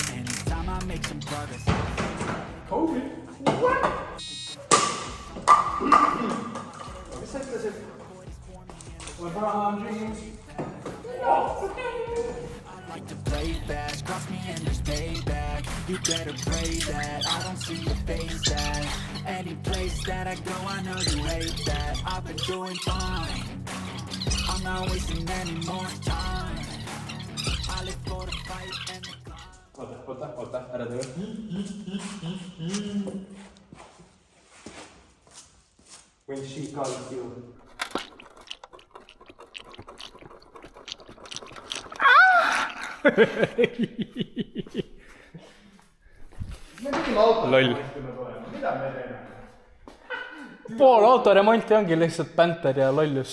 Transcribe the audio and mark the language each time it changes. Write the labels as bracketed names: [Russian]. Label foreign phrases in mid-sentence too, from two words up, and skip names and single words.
[English] Anytime I make some progress. COVID? What? [Estonian] Mis sa ütlesid? LeBron James. [English] I like to play fast, cross me and there's payback. You better pray that I don't see your face at any place that I go. I know you hate that. I've been doing fine. I'm not wasting any more time. I live for the fight and the climb. [Estonian] Oota, ära tule. [English] When she calls you. [Estonian] Loll. Pool autoremonti ongi lihtsalt bänter ja lollus.